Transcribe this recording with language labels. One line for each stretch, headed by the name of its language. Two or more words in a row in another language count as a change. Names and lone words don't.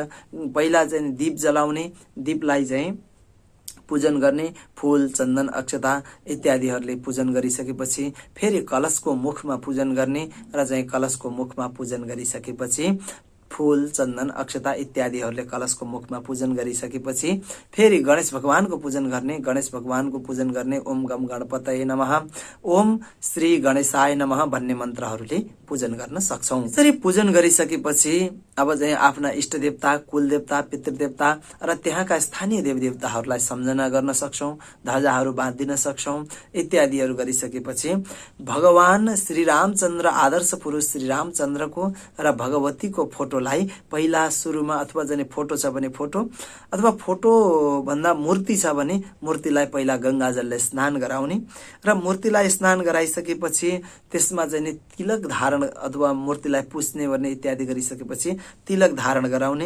Nepali: पहिला चाहिँ दीप जलाउने, दीपलाई चाहिँ पूजन गर्ने, फूल चन्दन अक्षता इत्यादिहरूले पूजन गरिसकेपछि फेरि कलशको मुखमा पूजन गर्ने र चाहिँ कलशको मुखमा पूजन गरिसकेपछि फूल चन्दन अक्षता इत्यादिहरूले कलशको मुखमा पूजन गरिसकेपछि फेरि गणेश भगवानको पूजन गर्ने। गणेश भगवानको पूजन गर्ने
Sanskrit: ओम गम गणपतये नमः, ओम श्री गणेशाय नमः
Nepali: भन्ने मन्त्रहरूले पूजन गर्न सक्छौं। यसरी पूजन गरिसकेपछि अब चाहिँ आफ्ना इष्ट देवता, कुल देवता, पितृदेवता र त्यहाँका स्थानीय देवदेवताहरूलाई सम्झना गर्न सक्छौं, ध्वजाहरू बाँधिन सक्छौं इत्यादिहरू गरिसकेपछि भगवान श्री रामचन्द्र, आदर्श पुरुष श्री रामचन्द्रको र भगवतीको फोटोलाई पहिला सुरुमा अथवा चाहिँ फोटो छ भने फोटो अथवा फोटो भन्दा मूर्ति छ भने मूर्तिलाई पहिला गंगाजलले स्नान गराउने र मूर्तिलाई स्नान गराइसकेपछि त्यसमा चाहिँ तिलक धारण अथवा मूर्तिलाई पुस्ने गर्ने इत्यादि गरिसकेपछि तिलक धारण गराउने।